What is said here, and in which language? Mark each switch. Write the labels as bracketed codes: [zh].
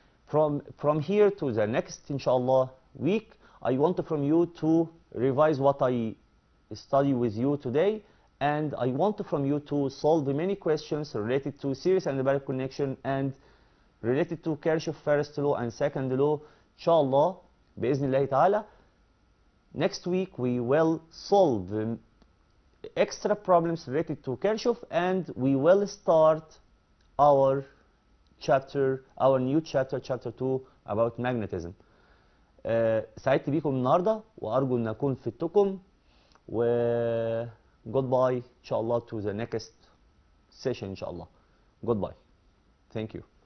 [en] From here to the next, inshallah, week, I want from you to revise what I study with you today, and I want from you to solve many questions related to series and direct connection and related to Kirchhoff first law and second law. [ar] Inshallah, بإذن الله تعالى. [en] Next week we will solve extra problems related to Kirchhoff, and we will start our chapter, our new chapter, chapter 2 about magnetism. [ar] سعدت بيكم النهارده وارجو ان اكون فدتكم، و [en] goodbye [ar] ان شاء الله [en] to the next session [ar] ان شاء الله. [en] Goodbye. Thank you.